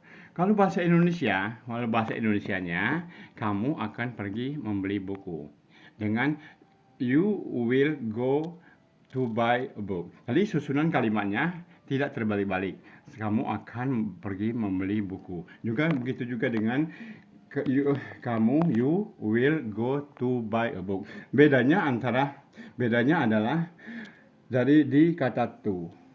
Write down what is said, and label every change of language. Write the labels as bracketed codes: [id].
[id] Kalau bahasa Indonesianya, kamu akan pergi membeli buku. [en] Dengan you will go to buy a book. [id] Jadi susunan kalimatnya tidak terbalik-balik. Kamu akan pergi membeli buku. Juga begitu juga dengan [en] you will go to buy a book. [id] Bedanya adalah di kata to.